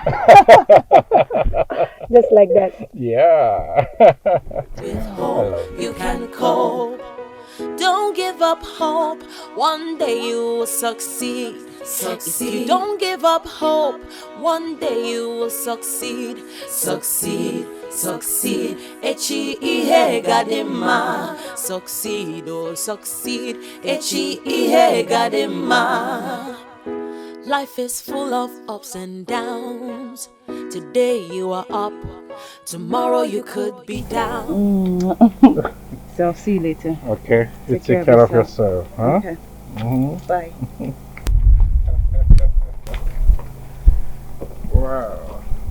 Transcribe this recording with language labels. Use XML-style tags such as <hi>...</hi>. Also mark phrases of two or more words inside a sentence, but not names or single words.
<en>Just like that. Yeah. With hope you can cope. Don't give up hope. One day you will succeed. If you don't give up hope, one day you will succeed. Succeed.</en> <ig>Echi ihe gadima.</ig> <en>Succeed, oh succeed.</en> <ig>Echi ihe gadima.</ig> <en>Life is full of ups and downs. Today you are up, tomorrow you could be down. So I'll see you later. Okay, you Take take care care of of yourself, huh? Okay. Bye. Wow.</en>